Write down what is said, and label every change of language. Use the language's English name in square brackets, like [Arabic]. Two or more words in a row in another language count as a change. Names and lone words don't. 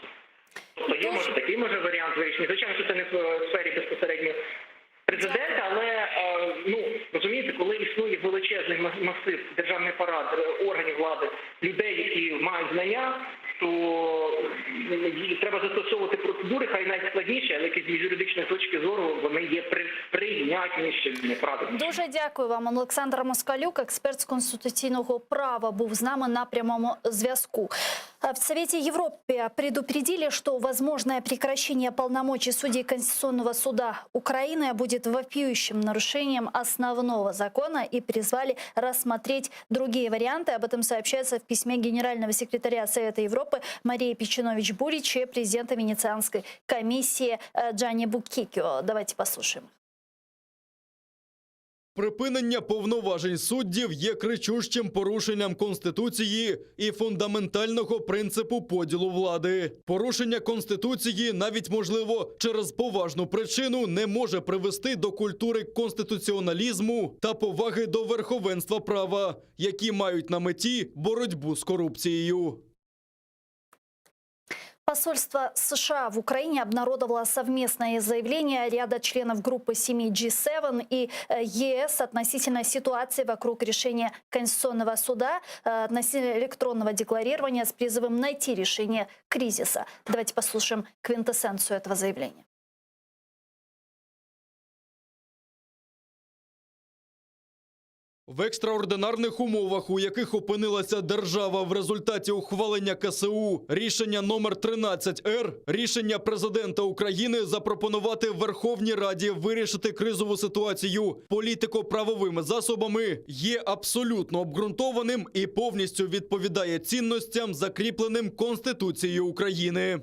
[Ukrainian] Тобто є, може, такий варіант вирішення. Звичайно, що це не в сфері безпосередньо президента, але, розумієте, коли існує величезний масив державний апарат, органів влади, людей, які мають знання, то треба застосовувати процедури, хай найскладніші, але які з юридичної точки зору вони є прийнятнішими, правильно. Дуже дякую вам. Олександр Москалюк, експерт з конституційного права, був з нами на прямому зв'язку. [Russian] В Совете Европы предупредили, что возможное прекращение полномочий судей Конституционного суда Украины будет вопиющим нарушением основного закона и призвали рассмотреть другие варианты. Об этом сообщается в письме генерального секретаря Совета Европы Марии Пичинович-Бурич и президента Венецианской комиссии Джанни Буккикио. Давайте послушаем. [Ukrainian] Припинення повноважень суддів є кричущим порушенням Конституції і фундаментального принципу поділу влади. Порушення Конституції, навіть можливо через поважну причину, не може привести до культури конституціоналізму та поваги до верховенства права, які мають на меті боротьбу з корупцією. [Russian] Посольство США в Украине обнародовало совместное заявление ряда членов группы семьи G7 и ЕС относительно ситуации вокруг решения Конституционного суда, относительно электронного декларирования с призывом найти решение кризиса. Давайте послушаем квинтэссенцию этого заявления. [Ukrainian] В екстраординарних умовах, у яких опинилася держава в результаті ухвалення КСУ рішення номер 13-Р, рішення президента України запропонувати Верховній Раді вирішити кризову ситуацію політико-правовими засобами є абсолютно обґрунтованим і повністю відповідає цінностям, закріпленим Конституцією України.